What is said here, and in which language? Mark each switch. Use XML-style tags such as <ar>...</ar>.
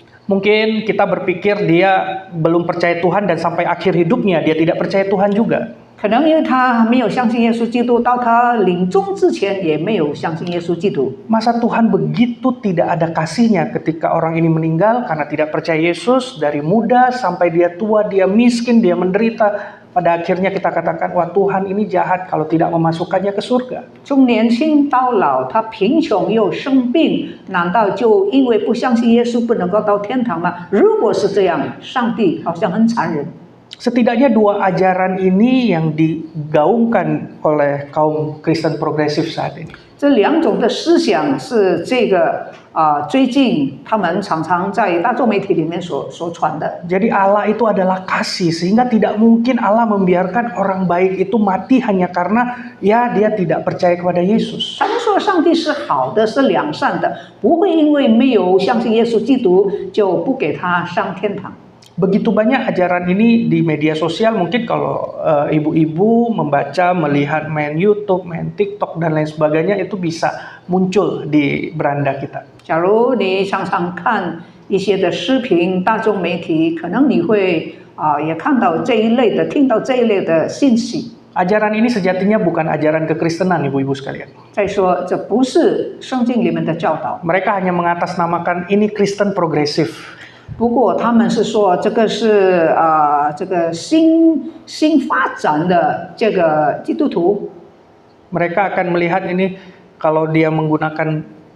<id>Mungkin kita berpikir dia belum percaya Tuhan dan sampai akhir hidupnya dia tidak percaya Tuhan juga.</id> <zh>可能因为他没有相信耶稣基督，到他临终之前也没有相信耶稣基督。</zh> <id>Masa Tuhan begitu tidak ada kasihnya ketika orang ini meninggal karena tidak percaya Yesus dari muda sampai dia tua, dia miskin, dia menderita. Pada akhirnya kita katakan, wah Tuhan ini jahat kalau tidak memasukkannya ke surga.</id> <zh>从年轻到老，他贫穷又生病，难道就因为不相信耶稣不能够到天堂吗？如果是这样，上帝好像很残忍。</zh> <id>Setidaknya dua ajaran ini yang digaungkan oleh kaum Kristen progresif saat ini.</id> <zh>这两种的思想是这个最近他们常常在大众媒体里面所传的。</zh> <id>Jadi Allah itu adalah kasih, sehingga tidak mungkin Allah membiarkan orang baik itu mati hanya karena ya dia tidak percaya kepada Yesus.</id> <zh>他们说上帝是好的，是良善的，不会因为没有相信耶稣基督就不给他上天堂。</zh> <id>Begitu banyak ajaran ini di media sosial, mungkin kalau ibu-ibu membaca, melihat main YouTube, main TikTok dan lain sebagainya itu bisa muncul di beranda kita.</id> <zh>假如你常常看一些的视频、大众媒体，可能你会也看到这一类的、听到这一类的信息。</zh> <id>Ajaran ini sejatinya bukan ajaran kekristenan, ibu-ibu sekalian.</id> <zh>再说，这不是圣经里面的教导。</zh> <id>Mereka hanya mengatasnamakan ini Kristen progresif.</id> <zh>不过他们是说这个是这个新发展的这个基督徒。</zh> <id>Mereka akan melihat ini kalau dia menggunakan</id>